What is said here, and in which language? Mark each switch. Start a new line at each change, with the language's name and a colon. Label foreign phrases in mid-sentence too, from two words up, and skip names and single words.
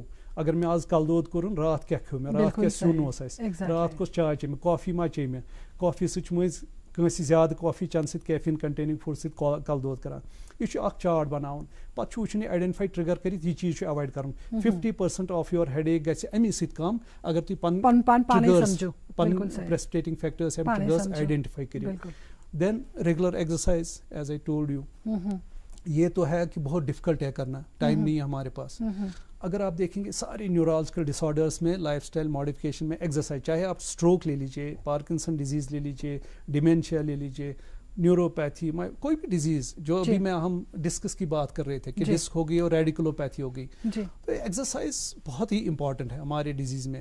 Kashmiri: اگر مےٚ آز کَلہٕ دود کوٚرُن راتھ کیٛاہ کھیوٚو مےٚ, راتھ کیٛاہ سیُن اوس اَسہِ, راتھ کۄس چاے چے مےٚ, کافی ما چے مےٚ, کافی سۭتۍ چھُ مٔنٛزۍ کٲنٛسہِ زیادٕ کافی چٮ۪نہٕ سۭتۍ
English: caffeine containing food
Kashmiri: سۭتۍ کَلہٕ دود کَران. یہِ چھُ اَکھ چاٹ بَناوُن. پَتہٕ چھُ وٕچھُن یہِ
English: identify trigger
Kashmiri: کٔرِتھ یہِ چیٖز چھُ اٮ۪وایِڈ کَرُن. 50%
English: of your headache
Kashmiri: گژھِ اَمی سۭتۍ کَم اگر تُہۍ پَنٕنۍ
English: precipitating factors and triggers
Kashmiri: آیڈٮ۪نٹِفائی کٔرِو.
English: then regular exercise as I told you.
Urdu: یہ تو ہے کہ بہت ڈفیکلٹ ہے کرنا, ٹائم نہیں ہے ہمارے پاس. اگر آپ دیکھیں گے سارے
English: neurological disorders
Urdu: میں
English: lifestyle modification
Urdu: میں ایکسرسائز, چاہے آپ اسٹروک لے لیجیے,
English: Parkinson disease
Urdu: لے لیجیے, ڈیمینشیا لے لیجیے, نیوروپیتھی, کوئی بھی ڈیزیز جو ابھی میں ہم ڈسکس کی بات کر رہے تھے کہ ڈسک ہو گئی اور ریڈیکولوپیتھی ہو گئی, تو ایکسرسائز بہت ہی امپورٹنٹ ہے ہمارے ڈیزیز میں.